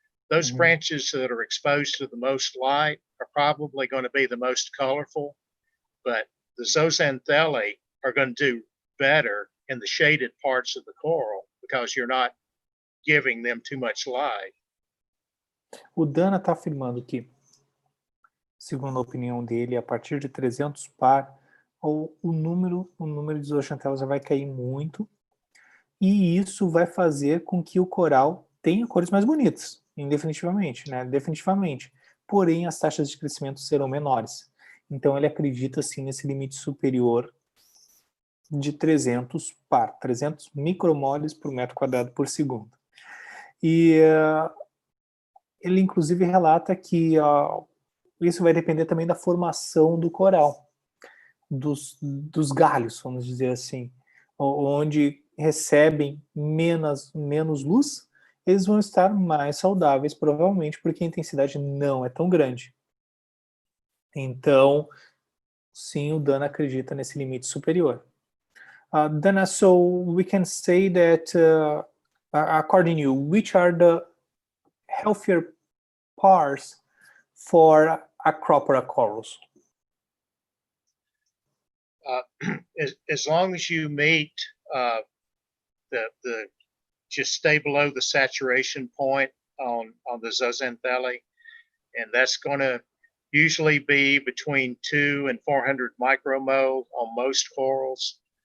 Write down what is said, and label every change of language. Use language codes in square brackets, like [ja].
[en] Those branches that are exposed to the most light are probably going to be the most colorful, but the zooxanthellae are going to do better in the shaded parts of the coral because you're not giving them too much light. [pt] O Dana está afirmando que, segundo a opinião dele, a partir de 300 par, o número de zooxanthellae vai cair muito, e isso vai fazer com que o coral tenha cores mais bonitas, indefinitivamente, né? Definitivamente. Porém, as taxas de crescimento serão menores. Então, ele acredita, sim, nesse limite superior de 300 par, 300 micromoles por metro quadrado por segundo. E ele, inclusive, relata que isso vai depender também da formação do coral, dos galhos, vamos dizer assim, onde recebem menos luz, eles vão estar mais saudáveis, provavelmente, porque a intensidade não é tão grande. Então, sim, o Dana acredita nesse limite superior. [en] Dana, so we can say that, according to you, which are the healthier pars for Acropora corals? As long as you meet the just stay below the saturation point on the zooxanthellae, and that's going to usually be between 200 and 400 micromole on most corals.